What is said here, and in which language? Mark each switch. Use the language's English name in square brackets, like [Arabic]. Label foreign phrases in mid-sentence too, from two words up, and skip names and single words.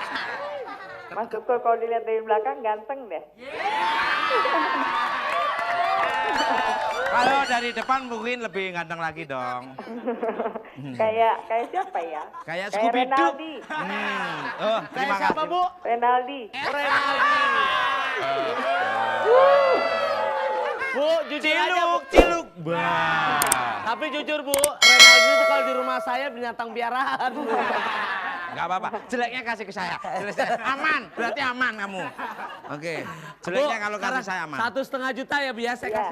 [Indonesian] Mas Tukul kalau dilihat dari belakang ganteng deh. Kalau dari depan mungkin lebih ganteng lagi dong. kayak siapa ya? Kayak Kayak Scooby-Doo. Renaldi. Oh, Kayak terima siapa, kasih. Bu? Renaldi. Renaldi. Bu, jujur aja, Bu. Ciluk. Bah. Tapi jujur, Bu, Renaldi itu kalau di rumah saya binatang piaraan. Gak apa-apa, jeleknya kasih ke saya. Aman, berarti aman kamu. Oke, jeleknya Bu, kalau kasih sekarang saya aman. 1,5 juta ya, Bu ya, saya Ya,